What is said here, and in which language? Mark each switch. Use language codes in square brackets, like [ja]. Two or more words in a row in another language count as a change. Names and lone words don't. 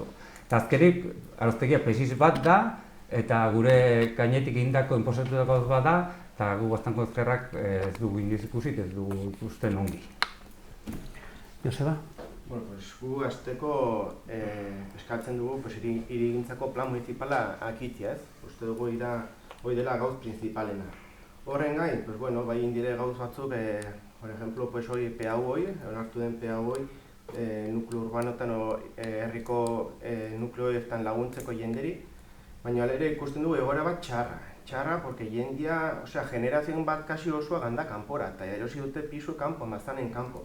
[eu] Eta azkenik, aroztegia presis bat da, eta gure gainetik egindako inposatutako bat da, eta gu Baztango ezkerrak ez dugu inoiz ikusi, ez dugu ikusten ongi. Joseba? Bueno, pues gu hasteko eskatzen dugu hirigintzako plan municipala akitzea, ez? Uste dugu hori dela gauz principalena. Horren gain, [es] pues bueno, [eu] bai indire gauz batzuk, [es] por ejemplo, pues [eu] hori PAU hori, onartu den PAU hori, nukleo urbanotan herriko nukleoetan laguntzeko jenderi, baina ere ikusten dugu egoera bat txarra, porque jendia, generazioen bat kasi osoa ganda kanpora, eta erosi dute pisu kanpo, Baztanen kanpo.